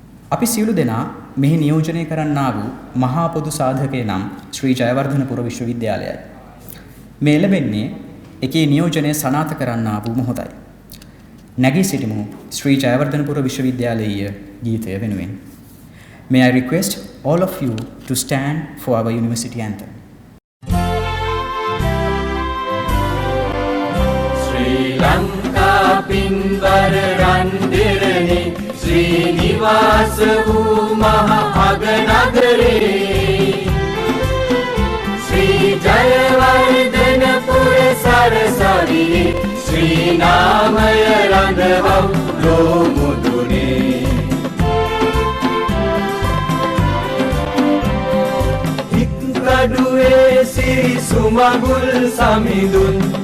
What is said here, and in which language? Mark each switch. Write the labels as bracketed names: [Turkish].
[Sinhala] අපි සියලු දෙනා මෙහි නියෝජනය කරන්නා වූ මහා පොදු සාධකය නම් ශ්‍රී ජයවර්ධනපුර විශ්වවිද්‍යාලයයි. මේ ලැබෙන්නේ එකේ නියෝජනය සනාථ කරන්නා වූ මොහොතයි. නැගී සිටිමු ශ්‍රී ජයවර්ධනපුර විශ්වවිද්‍යාලීය ගීතය වෙනුවෙන්. [English] May I request all of you to stand for our university anthem. [Sinhala] Sri Lanka පින්වර රන්දිරනි ශ්‍රීනිවාස වූ මහ අගනගරේ ශ්‍රී ජයවර්ධනපුර සරසවියේ ශ්‍රී නාමය රඳවව් ලෝමුදුනේ හික්කඩුවේ සිරි සුමගුල් සමිඳුන්